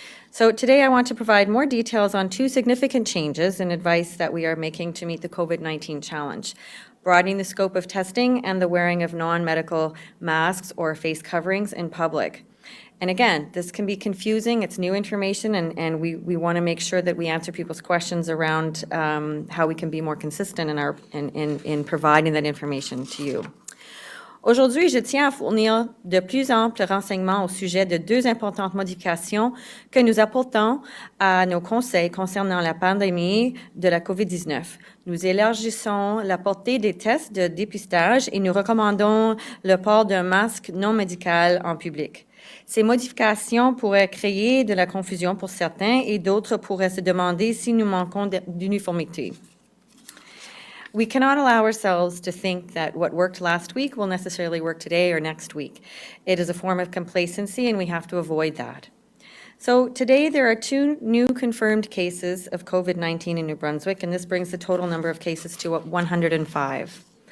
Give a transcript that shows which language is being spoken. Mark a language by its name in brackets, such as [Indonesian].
[English] So today I want to provide more details on 2 significant changes and advice that we are making to meet the COVID-19 challenge: broadening the scope of testing and the wearing of non-medical masks or face coverings in public. And again, this can be confusing. It's new information, and we want to make sure that we answer people's questions around how we can be more consistent in providing that information to you. [French] Aujourd'hui, je tiens à fournir de plus amples renseignements au sujet de 2 importantes modifications que nous apportons à nos conseils concernant la pandémie de la COVID-19. Nous élargissons la portée des tests de dépistage et nous recommandons le port d'un masque non médical en public. Ces modifications pourraient créer de la confusion pour certains et d'autres pourraient se demander si nous manquons d'uniformité. [English] We cannot allow ourselves to think that what worked last week will necessarily work today or next week. It is a form of complacency, and we have to avoid that. So today there are 2 new confirmed cases of COVID-19 in New Brunswick, and this brings the total number of cases to 105.